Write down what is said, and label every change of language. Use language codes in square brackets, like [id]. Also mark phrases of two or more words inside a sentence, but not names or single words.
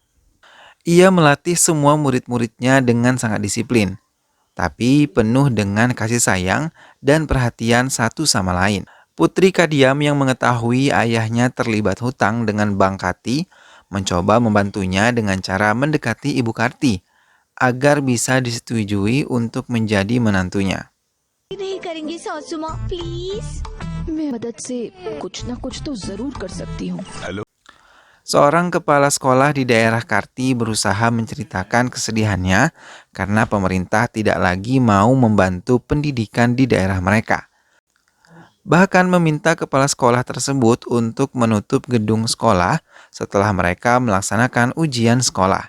[id] Ia melatih semua murid-muridnya dengan sangat disiplin, tapi penuh dengan kasih sayang dan perhatian satu sama lain. Putri Kadiam yang mengetahui ayahnya terlibat hutang dengan Bank Karti mencoba membantunya dengan cara mendekati Ibu Karti agar bisa disetujui untuk menjadi menantunya. [hi] नहीं करेंगी सासू माँ प्लीज मैं मदद से कुछ ना कुछ तो जरूर कर सकती हूँ. [id] Seorang kepala sekolah di daerah Karti berusaha menceritakan kesedihannya karena pemerintah tidak lagi mau membantu pendidikan di daerah mereka. Bahkan meminta kepala sekolah tersebut untuk menutup gedung sekolah setelah mereka melaksanakan ujian sekolah.